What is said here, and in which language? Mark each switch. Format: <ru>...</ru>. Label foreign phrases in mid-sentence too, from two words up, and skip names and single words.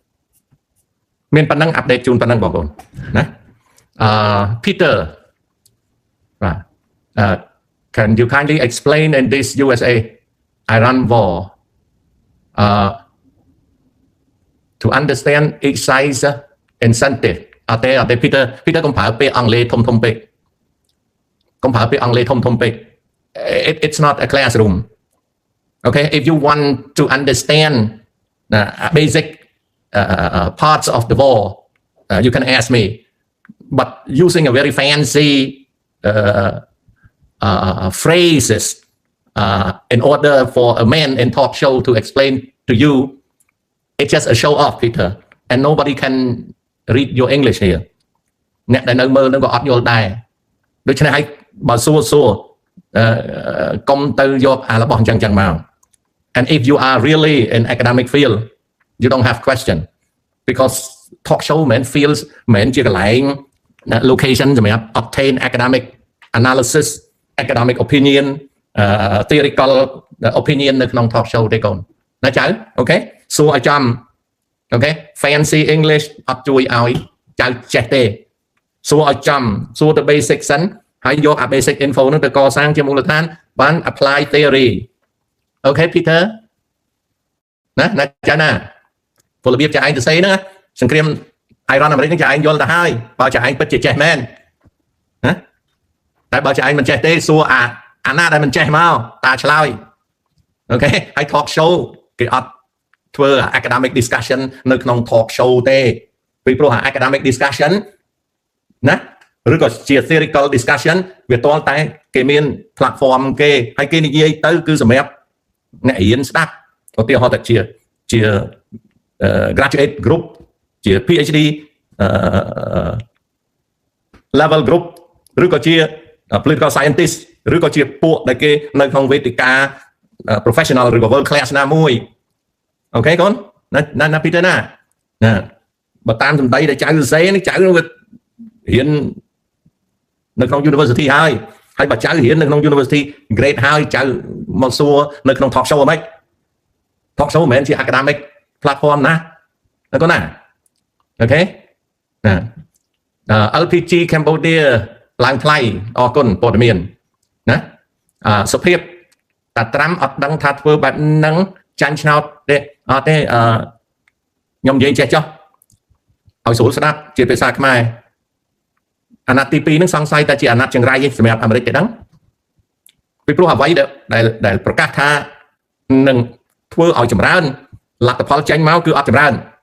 <km>មានប៉ុណ្ណឹងអាប់ដេតជូនប៉ុណ្ណឹងបងប្អូនណាPeter បាទ</km> <en>can you kindly explain in this USA Iran war to understand each side's incentive</en> <km>អត់ទេ Peter កុំប្រើពាក្យអង់គ្លេសធំពេក</km> <en>it's not a classroom. Okay, if you want to understand basic parts of the war, you can ask me. But using a very fancy phrases in order for a man in talk show to explain to you, it's just a show off, Peter. And nobody can read your English here.</en> <km>អ្នកដែលនៅមើលនឹងក៏អត់យល់ដែរ ដូច្នេះហើយបើសួរកុំទៅយកអារបស់អញ្ចឹងមក</km> <en>and if you are really in academic field you don't have question because talk show</en> <km>មិន feels មិនជាកន្លែង location សម្រាប់</km> <en>obtain academic analysis academic opinion theoretical opinion</en> <km>នៅក្នុង</km> <en>talk show</en> <km>ទេកូនណាចៅអូខេសួរឲ្យចំអូខេ</km> <en>fancy English</en> <km>អត់ជួយឲ្យចៅចេះទេសួរឲ្យចំសួរទៅ basic សិនហើយយកអា basic info នោះទៅកសាងជាមូលដ្ឋានបាន</km> <en>apply theory</en> <km>អូខេ Peter ណាចាណាពលរបៀបចាឯងទៅសេហ្នឹង សង្គ្រាមអ៊ីរ៉ានអាមេរិកហ្នឹងចាឯងយល់ទៅហើយបើចាឯងពិតជាចេះមែនណាតែបើចាឯង មិនចេះទេសួរអាណាដែលមិនចេះមកតាឆ្លើយអូខេហើយ</km> <en>talk show</en> <km>គេអត់ធ្វើ</km> <en>academic discussion</en> <km>នៅក្នុង</km> <en>talk show</en> <km>ទេពីព្រោះ</km> <en>academic discussion</en> <km>ណាឬក៏ជា</km> <en>theoretical discussion</en> <km>វាតលតែគេមាន platform គេហើយគេនិយាយទៅគឺសម្រាប់អ្នករៀនស្ដាប់ឧទាហរណ៍តែជា</km> <en>graduate group</en> <km>ជា PhD</km> <en>level group</en> <km>ឬក៏ជា</km> <en>political scientist</en> <km>ឬក៏ជាពួកដែលគេនៅក្នុងវេទិកា professional ឬក៏</km> <en>world class</en> <km>ណាមួយអូខេកូនណា Peter ណាបើតាមសម្ដីដែល ចៅសរសេរនេះចៅរៀននៅក្នុង university ហើយបើចៅរៀននៅក្នុង</km> <en>university grade</en> <km>ហើយចៅមកសួរនៅក្នុង</km> <en>talk show</en> <km>ហ្មង talk show មិនមែនជា</km> <en>academic platform</en> <km>ណាកូនណាអូខេណា LPG Cambodia ឡើងថ្លៃអរគុណព័ត៌ មានណាសុភាពតាត្រាំអត់ដឹងថាធ្វើបែបហ្នឹងចាញ់ឆ្នោតទេអត់ទេខ្ញុំនិយាយចេះចុះឲ្យស្រួលស្ដាប់ជាភាសាខ្មែរអាណត្តិទី2ហ្នឹងសង្ស័យតែជាអាណត្តិចង្រៃសម្រាប់អាមេរិកទេដឹងពីព្រោះអ្វីដែលប្រកាសថានឹងធ្វើឲ្យចម្រើនលទ្ធផលចេញមកគឺអត់ចម្រើន</km>